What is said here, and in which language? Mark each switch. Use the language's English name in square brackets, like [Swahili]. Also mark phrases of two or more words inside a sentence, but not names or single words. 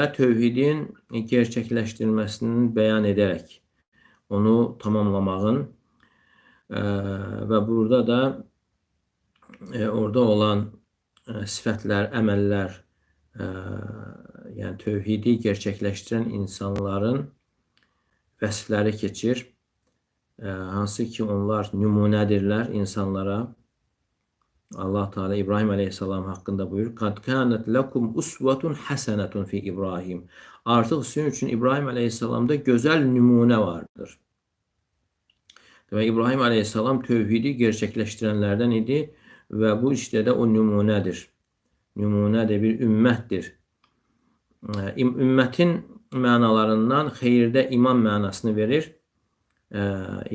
[Azerbaijani] Tövhidin gerçəkləşdirilməsini bəyan edərək, onu tamamlamağın və burada da orada olan sifətlər, əməllər, yəni tövhidi gerçəkləşdirən insanların vəsfləri keçir. Hansı ki onlar nümunədirlər insanlara. Allah Teala İbrahim əleyhissalam haqqında buyurur. [Arabic] قد كانت لكم أسوة حسنة في إبراهيم. [Azerbaijani] Artıq sizin üçün İbrahim əleyhissalamda gözəl nümunə vardır. Və İbrahim əleyhissalam tövhidi gerçəkləşdirənlərdən idi və bu işdə də o nümunədir. Nümunədir, bir ümmətdir. Ümmətin mənalarından xeyirdə imam mənasını verir.